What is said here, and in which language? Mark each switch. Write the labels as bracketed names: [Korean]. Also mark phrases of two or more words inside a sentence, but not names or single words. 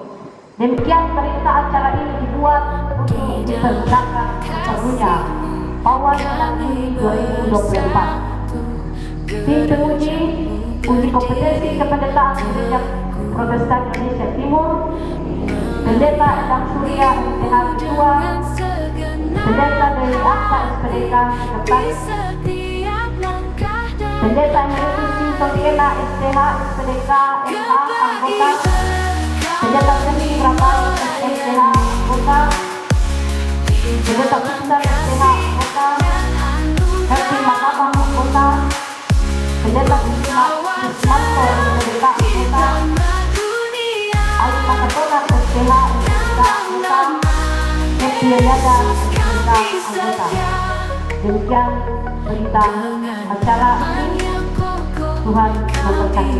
[Indonesian] Demikian berita acara ini dibuat untuk dipergunakan sepenuhnya Pauan 6 Juni 2024. Tim penguji uji kompetensi kependetaan Gereja Protestan Indonesia Timur, Pendeta Endang Surya STH Ketua, Pendeta Dewi Aksa SPDK Sekretaris, Pendeta Emeritus Sintotiena STH SPDK MA Anggota, Pendeta Seni Rabai STH Anggota, Pendeta Pusat STH Anggota, Herti Makabang Anggota, Pendeta Kusmanto SPDK Anggota, Ali Makatonar STH SPDK Anggota, Herti Yada SPDK Anggota. Demikian berita acara ini. Tuhan memberkati.